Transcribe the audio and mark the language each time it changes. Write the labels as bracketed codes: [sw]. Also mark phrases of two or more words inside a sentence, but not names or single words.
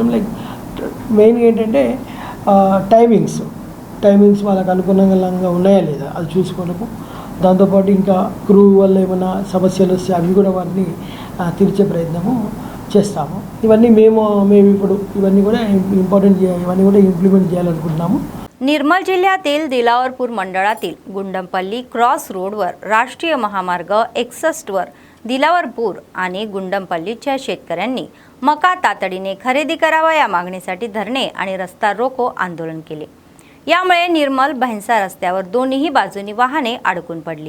[te] లైక్ మెయిన్గా ఏంటంటే టైమింగ్స్ వాళ్ళకి అనుకూలంగా ఉన్నాయా లేదా అది చూసుకోవడము. దాంతోపాటు ఇంకా క్రూ వల్ల ఏమైనా సమస్యలు వస్తే అవి కూడా వాటిని తీర్చే ప్రయత్నము చేస్తాము. ఇవన్నీ మేము ఇప్పుడు ఇవన్నీ కూడా ఇంప్లిమెంట్ చేయాలనుకుంటున్నాము. [mr] निर्मल जिल्ह्यातील दिलावरपूर मंडळातील गुंडमपल्ली क्रॉस रोडवर राष्ट्रीय महामार्ग 61 वर दिलावरपूर आणि गुंडमपल्लीच्या शेतकऱ्यांनी मका तातडीने खरेदी करावा या मागणीसाठी धरणे आणि रस्ता रोको आंदोलन केले. यामुळे निर्मल भैंसा रस्त्यावर दोन्ही बाजूनी वाहने अडकून पडली.